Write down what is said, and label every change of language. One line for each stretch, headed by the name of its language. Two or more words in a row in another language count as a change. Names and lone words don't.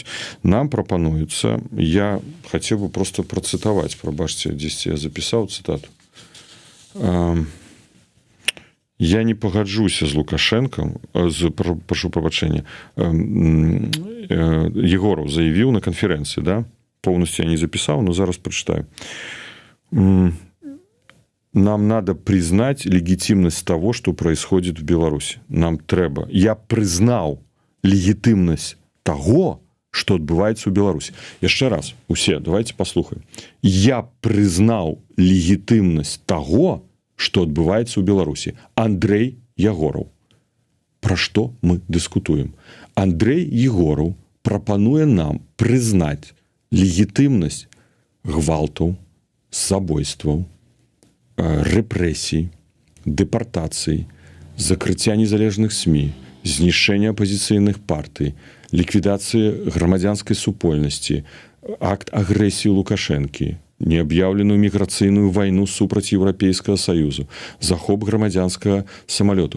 Belarusian: Нам прапануецца, я хацеў бы просто працытаваць, прабачце, дзесьці я запісаў цытату. Я не пагаджуся з Лукашэнкам, прошу прабачэння, Егоров заявіў на канферэнцыі, да?
Russian: Полностью я не записал, но зараз прочитаю. Нам надо признать легитимность того, что происходит в Беларуси.
Belarusian: Нам трэба.
Russian: Я признал легитимность того, что отбывается в Беларуси.
Belarusian: Яшчэ раз, усе, давайте послухаем.
Russian: Я признал легитимность того, что отбывается в Беларуси. Андрей Ягоров. Про что мы дискутуем?
Belarusian: Андрей Ягоров прапануе нам
Russian: признать легитимность
Belarusian: гвалтаў, забойстваў, рэпрэсій, дэпартацый, закрыцця незалежных СМІ, знішчэння апозіцыйных партый, ліквідацыі грамадзянскай супольнасці, акт агрэсіі Лукашэнкі, неаб'яўленую міграцыйную вайну супраць Еўрапейскага Саюзу, захоп грамадзянскага самалёту.